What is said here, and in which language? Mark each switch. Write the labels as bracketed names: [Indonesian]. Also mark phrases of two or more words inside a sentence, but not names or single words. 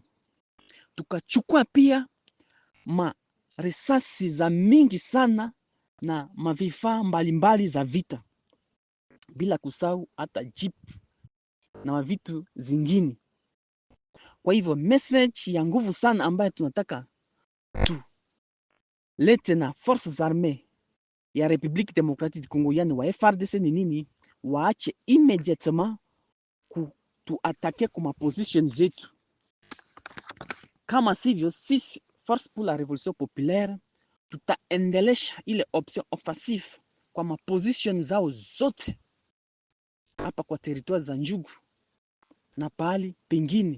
[Swahili] Tukachukua pia ma risasi za mingi sana na mavifaa mbalimbali za vita, bila kusahau hata jeep na mavitu zingine. Kwa hivyo message ya nguvu sana ambayo tunataka tu lete na forces armées ya République démocratique du Congo, yani wa FARDC ni nini? Waache immédiatement kutuatake kwa position zetu, kama sivyo sisi Force pour la Révolution Populaire tutaendelesha ile [French] option offensive [Swahili] kwa position zao zote hapa kwa territoire za Njugu, na pahali pengine.